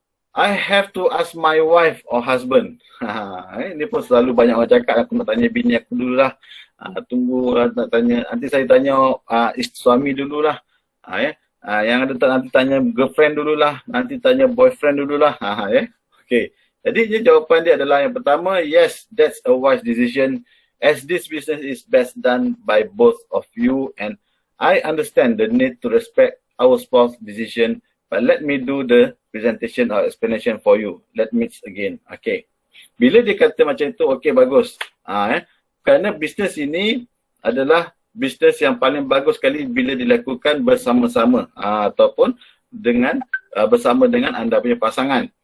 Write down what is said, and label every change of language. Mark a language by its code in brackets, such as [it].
[en] I have to ask my wife or husband. [ms] Ini pun selalu banyak orang cakap, aku nak tanya bini aku dululah. Tunggu nak tanya, nanti saya tanya suami dululah. Yang ada nanti tanya girlfriend dululah, nanti tanya boyfriend dululah. Okay. Jadi jawapan dia adalah yang pertama, [en] yes, that's a wise decision as this business is best done by both of you and I understand the need to respect our spouse decision, but let me do the presentation or explanation for you. Let me again. [ms] Okay. Bila dia kata macam itu, okay, bagus. Kerana bisnes ini adalah bisnes yang paling bagus sekali bila dilakukan bersama-sama ataupun bersama dengan anda punya pasangan.